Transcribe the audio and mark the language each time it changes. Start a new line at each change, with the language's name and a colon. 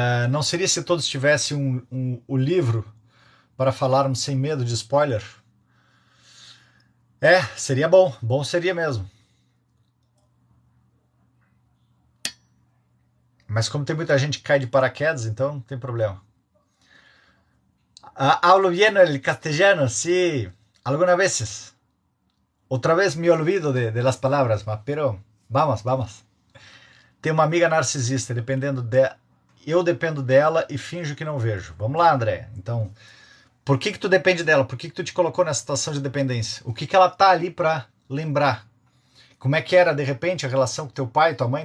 Portuguese: Não seria se todos tivessem o livro para falarmos sem medo de spoiler? Seria bom. Bom seria mesmo. Mas como tem muita gente que cai de paraquedas, então não tem problema.
Spanish: Hablo bien el castellano, sí, algunas veces. Otra vez me olvido de las palabras, pero vamos.
Portuguese: Tem uma amiga narcisista, eu dependo dela e finjo que não vejo. Vamos lá, André. Então, por que tu depende dela? Por que tu te colocou nessa situação de dependência? O que ela tá ali para lembrar? Como é que era, de repente, a relação com teu pai e tua mãe?